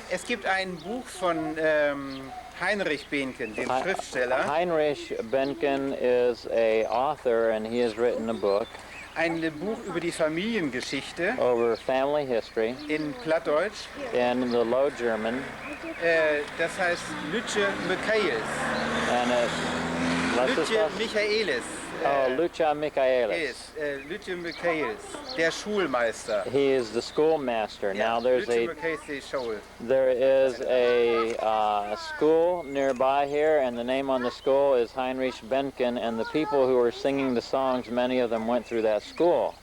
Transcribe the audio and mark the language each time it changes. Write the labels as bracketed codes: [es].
[de] Es gibt ein Buch von Heinrich Behnken, dem Schriftsteller. [en] Heinrich Behnken is a author, and he has written a book [de] Ein Buch über die Familiengeschichte [en] over family history [de] in Plattdeutsch. [en] in the Low German, [de] Das heißt Lütje Michaelis. [en] and what's this [de] Lütje [en] last? [de] Michaelis. [en] Oh, Lucia Michaelis. [de] Lütje Michaelis, der Schulmeister. [en] He is the schoolmaster. Now [de] Lütje Michaelis, die Schule. [en] there is a school nearby here, and the name on the school is Heinrich Behnken, and the people who are singing the songs, many of them went through that school.